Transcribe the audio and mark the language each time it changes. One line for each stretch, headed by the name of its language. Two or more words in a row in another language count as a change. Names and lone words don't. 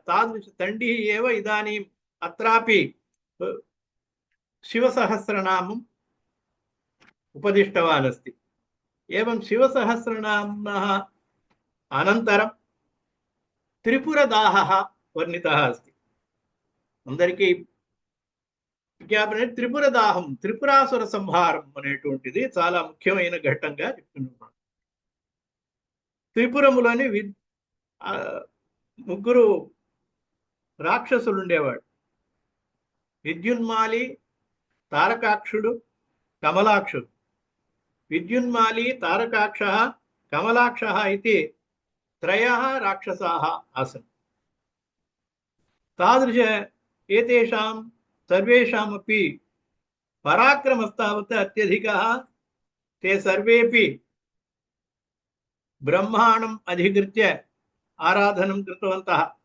Sanskrit: तादृश तण्डिः एव इदानीम् अत्रापि शिवसहस्रनामम् उपदिष्टवान् अस्ति। एवं शिवसहस्रनाम्नः अनन्तरं त्रिपुरदाहः वर्णितः अस्ति।
Telugu: అందరికీ విజ్ఞాపన త్రిపురదాహం, త్రిపురాసుర సంహారం అనేటువంటిది చాలా ముఖ్యమైన ఘట్టంగా చెప్తున్నాం. త్రిపురములోని ముగ్గురు రాక్షసులు ఉండేవాడు. విద్యున్మాలి, తారకాక్షుడు, కమలాక్షుడు.
Sanskrit: విద్యున్మాలి, తారకాక్షः, కమలాక్షः इति त्रयः राक्षसाः आसन्। तादृश एतेषां सर्वेषामपि पराक्रमस्तावत् अत्यधिकः। ते सर्वेपि ब्रह्माण्डम् अधिकृत्य आराधनं कृतवन्तः।